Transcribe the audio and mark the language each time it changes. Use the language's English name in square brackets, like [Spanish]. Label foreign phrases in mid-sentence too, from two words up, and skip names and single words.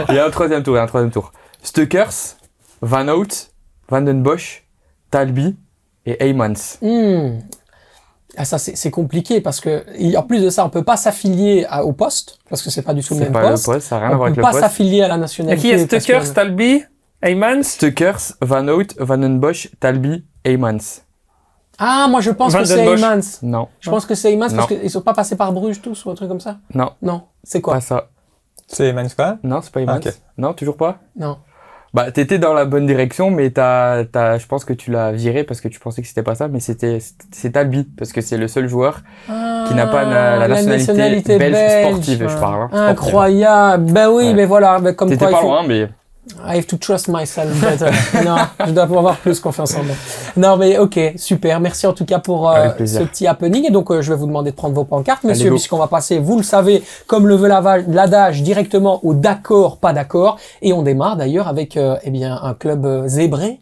[French] Il y a un troisième tour, Stukers, Van Hout, Van den Bosch, Talbi et Heymans. Ah, ça, c'est compliqué parce que, en plus de ça, on peut pas s'affilier au poste parce que c'est pas du tout le C'est même pas poste. le poste, ça n'a rien à On voir avec peut le pas poste. s'affilier à la Et nationalité. qui est parce Stukers, que- Talbi, Heymans? Stukers, Van Hout, Van den Bosch, Talbi, Heymans. Ah, moi, je pense Van que c'est den Bosch. Heymans. Non, Je pense que c'est Heymans parce Non. qu'ils sont pas passés par Bruges tous ou un truc comme ça. non, Non. C'est quoi? pas ça. C'est Emmanuel quand même? Non, c'est pas Heymans. Ok. Non, toujours pas? Non. Bah, t'étais dans la bonne direction, mais je pense que tu l'as viré parce que tu pensais que c'était pas ça, mais c'est Talbi, parce que c'est le seul joueur qui n'a pas la nationalité belge sportive, je parle, hein. Sportive. Incroyable. Ben oui, Ouais. mais voilà, ben comme T'étais quoi il pas faut... loin, mais [English] I have to trust myself better. [French] Non, je dois avoir plus confiance en moi. Non, mais ok, super. Merci en tout cas pour Avec ce plaisir. petit happening. Et donc, je vais vous demander de prendre vos pancartes, messieurs, Allez, go. puisqu'on va passer, vous le savez, comme le veut l'adage, directement au d'accord, pas d'accord. Et on démarre d'ailleurs avec eh bien un club zébré.